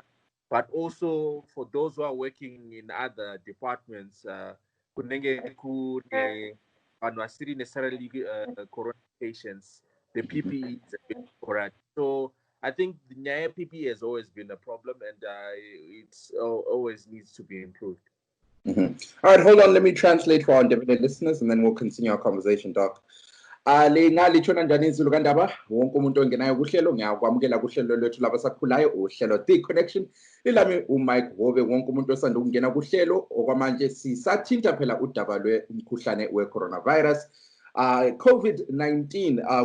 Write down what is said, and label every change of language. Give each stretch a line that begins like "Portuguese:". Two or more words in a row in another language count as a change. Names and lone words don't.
English: But also for those who are working in other departments, necessarily corona patients, the PPE is a bit correct. So I think the Nyaya PPE has always been a problem, and it's always needs to be improved. All right, hold on. Let me translate for our independent listeners, and then we'll continue our conversation, Doc.
North Ndebele: Lingalitshona njani izulu kandaba wonke umuntu ongenayo kuhlelo ngiyakwamukela kuhlelo lwethu labasakhulayo uhlelo The Connection lilami uMike Hove. Wonke umuntu osanda ukungena kuhlelo okwamanje sisathinta phela udaba lwemkhuhlane we-coronavirus COVID-19.